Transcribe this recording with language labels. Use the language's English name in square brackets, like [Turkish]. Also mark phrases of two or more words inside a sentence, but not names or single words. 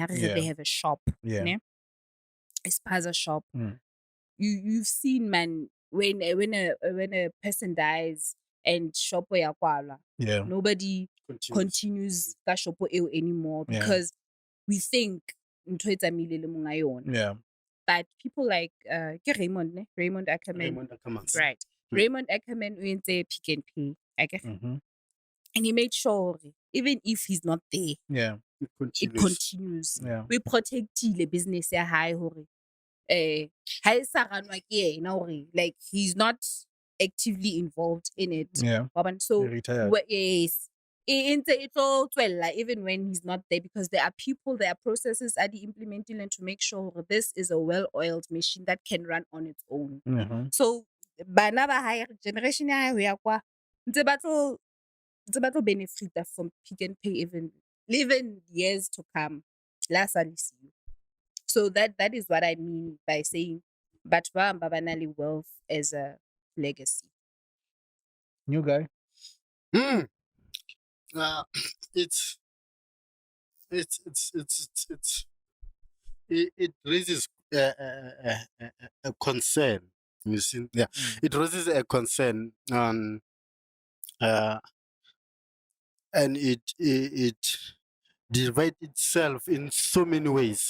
[English] They have a shop. Yeah. Ne? A spaza shop. Mm. You've seen, man, when a person dies and shop yakwala, Yeah. nobody continues ka shop anymore Yeah. because we think [Southern Sotho] ntho e tsamaile le monga yona. [English] Yeah. But people like Raymond Ackerman. [Southern Sotho] Right. Raymond Ackerman o entse Pick and Pay. [English] Mm-hmm. And he made sure even if he's not there, Yeah. it continues. Yeah. We protect the business [Southern Sotho] ya hae hore ha e sa ranwa ke yena hore [English] like he's not actively involved in it. Yeah. So He retired. yes, It's all well, like even when he's not there, because there are people, there are processes are implementing and to make sure this is a well-oiled machine that can run on its own. [Southern Sotho] So bana ba [English] higher generation [Southern Sotho] ya ho ya kwa ntse ba tlo benefita [English] from Pick and Pay even years to come. [Southern Sotho] La sa le siyo. [English] So that is what I mean by saying [Southern Sotho] batho ba bang ba ba na le [English] wealth as a legacy. New guy. Uh, it's it raises a concern. You see, yeah, it raises a concern, uh, and it divides itself in so many ways.